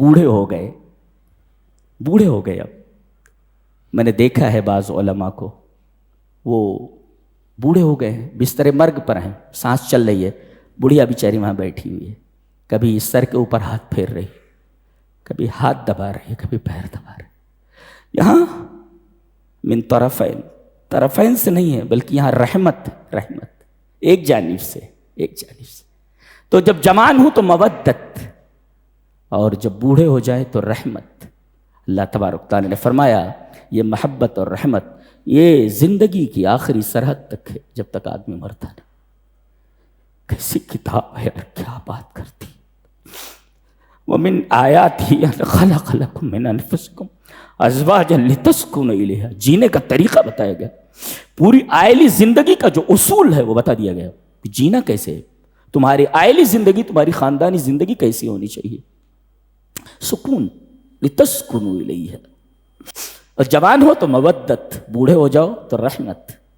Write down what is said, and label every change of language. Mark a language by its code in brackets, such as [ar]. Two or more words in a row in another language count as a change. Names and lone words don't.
[ur] جیسے بوڑھے ہو گئے بوڑھے ہو گئے اب. میں نے دیکھا ہے بعض علماء کو، وہ بوڑھے ہو گئے ہیں، بستر مرگ پر ہیں، سانس چل رہی ہے، بڑھیا بیچاری وہاں بیٹھی ہوئی ہے، کبھی سر کے اوپر ہاتھ پھیر رہی، کبھی ہاتھ دبا رہی ہے، کبھی پیر دبا رہی. یہاں [ar] من طرفین، [ur] طرفین سے نہیں ہے بلکہ یہاں رحمت، رحمت ایک جانب سے، ایک جانب سے. تو جب جوان ہوں تو مودت، اور جب بوڑھے ہو جائے تو رحمت. اللہ تبارک تعالیٰ نے فرمایا یہ محبت اور رحمت یہ زندگی کی آخری سرحد تک ہے، جب تک آدمی مرتا نہیں. کیسی کتاب ہے یار، کیا بات کرتی. [ar] وَمِنْ آیَاتِهِ أَنْ خَلَقَ لَكُم مِّنْ أَنفُسِكُمْ أَزْوَاجًا لِتَسْكُنُوا إِلَيْهَا. [ur] جینے کا طریقہ بتایا گیا، پوری آئلی زندگی کا جو اصول ہے وہ بتا دیا گیا کہ جینا کیسے ہے، تمہاری آئلی زندگی، تمہاری خاندانی زندگی کیسی ہونی چاہیے. سکون، [ar] لتسکنوا الیہا. [ur] اور جوان ہو تو مودت، بوڑھے ہو جاؤ تو رحمت.